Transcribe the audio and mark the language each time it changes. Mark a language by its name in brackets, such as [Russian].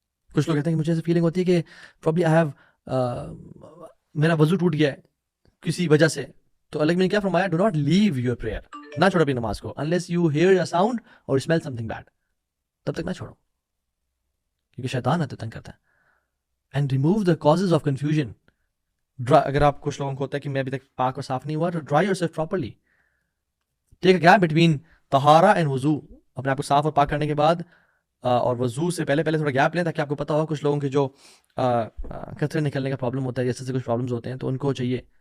[Urdu] کچھ لوگ کہتے ہیں کہ مجھے ایسے فیلنگ ہوتی ہے کہ [English] probably I have [Urdu] میرا وضو ٹوٹ گیا ہے کسی وجہ سے, تو اللہ نے کیا فرمایا, [English] do not leave your prayer, [Urdu] نہ چھوڑو اپنی نماز کو, [English] unless you hear a sound or smell something bad, [Urdu] تب تک نہ چھوڑو, کیونکہ شیطان آتے تنگ کرتا ہے. [English] and remove the causes of confusion. [Urdu] اگر آپ کچھ لوگوں کو ہوتا ہے کہ میں ابھی تک پاک اور صاف نہیں ہوا, تو [English] dry yourself properly, take a gap between [Urdu] طہارہ and وضو, اپنے آپ کو صاف اور پاک کرنے کے بعد اور وضو سے پہلے تھوڑا گیپ لیں, تاکہ آپ کو پتہ ہو. کچھ لوگوں کے جو قطرے نکلنے کا پرابلم ہوتا ہے, جیسے کچھ پرابلمس ہوتے ہیں, تو ان کو چاہیے.